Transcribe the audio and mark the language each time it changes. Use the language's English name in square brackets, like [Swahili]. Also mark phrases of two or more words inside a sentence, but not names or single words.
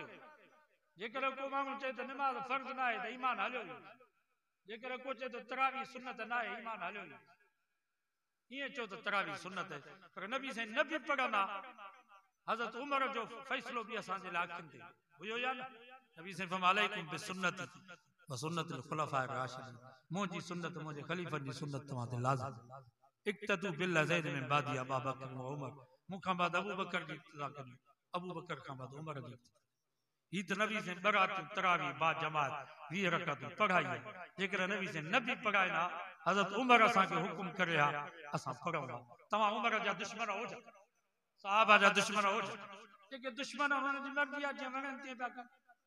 [Sindhi] जेकर को माण्हू चए त निमाज़ फर्ज़ न आहे त ईमान हलियो ई। जेकर को चए त तरावी सुन्नत न आहे, ईमान हलियो ई। ईअं चओ त तरावी सुन्नत आहे, पर नबी साईं न बि पढ़ंदा। हज़रत उमर जो फ़ैसिलो बि असांजे लाइ अखियुनि ते हुयो या न? नबी साईं फरमाया [Arabic] عليكم بسنتي و سنة الخلفاء الراشدين, [Sindhi] मुंहिंजी सुन्नत, मुंहिंजे ख़लीफ़नि जी सुन्नत तव्हां ते लाज़िम। [Arabic] اقتدوا باللذين من بعدي أبا بكر و عمر, [Sindhi] मूंखां बाद अबू बकर जी इक्तिदा करियो, अबू बकर खां बाद उमर जी। ही त नबी साईं बरातूं तरावी बा जमात 20 रकातूं पढ़ाई। जेकर नबी साईं न बि पढ़ाइनि हा, हज़रत उमर असांखे हुकुम करे हा, असां पढ़ूं हा। तव्हां उमर जा दुश्मन हुजो, सहाबा जा दुश्मन हुजो, जेके दुश्मन हुननि जी मर्ज़ी आहे, जीअं वणनि तीअं पिया कनि।